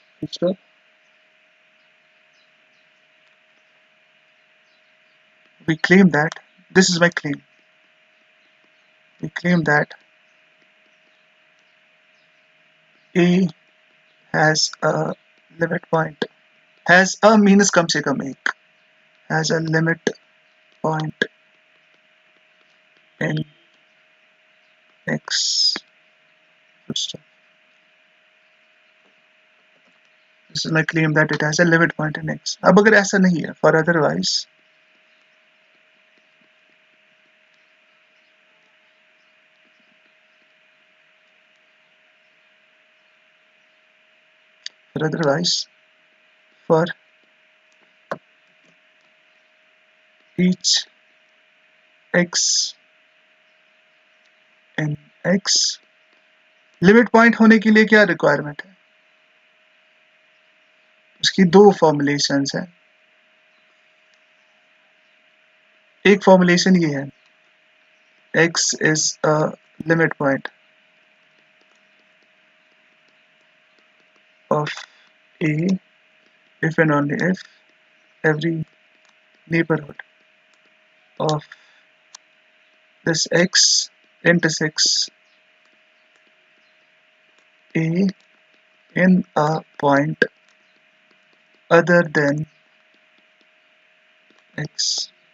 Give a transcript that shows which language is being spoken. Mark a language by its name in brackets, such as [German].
[English] So we claim that, this is my claim, we claim that A has a limit point, has a means [Hindi] कम से कम एक, [English] has a limit point in X. This is my claim that it has a limit point in X. [Hindi] अब अगर ऐसा नहीं है, [English] for otherwise for each X in X, [Hindi] limit point होने के लिए क्या रिक्वायरमेंट है, उसकी दो फॉर्मुलेशंस हैं। एक फॉर्मुलेशन ये है, [English] X is a limit point of A if and only if every neighborhood of this X intersects A in a point other than X.